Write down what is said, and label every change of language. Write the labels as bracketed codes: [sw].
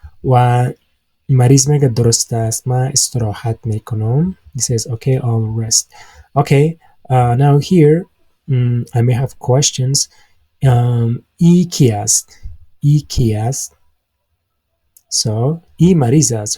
[fa] و مریض میگه درست است، من استراحت میکنم. [en] He says okay, I'll rest. Okay, now here I may have questions. [fa] ای کی است؟ ای کی است؟ So ای مریض است.